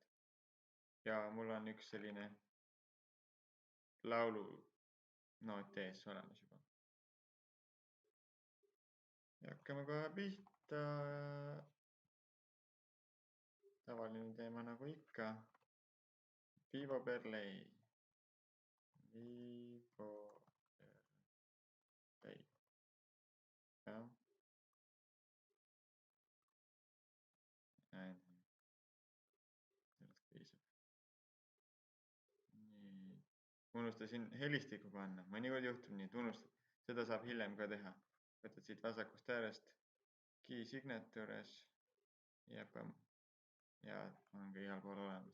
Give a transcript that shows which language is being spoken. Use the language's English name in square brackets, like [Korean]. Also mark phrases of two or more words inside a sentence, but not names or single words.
[Estonian] Ja mul on üks selline laulu noot ees olemas juba. Ja hakkame kohe pihta. Tavaline teema nagu ikka. [Italian] Vivo per lei. Vivo per lei. [Estonian] Jah. Sellest piisab. Nii. Unustasin helistiku panna. Mõnikord juhtub nii, et unustad. Seda saab hiljem ka teha. Võtad siit vasakust äärest [English] key signatures [Estonian] ja on ka igal pool olemas.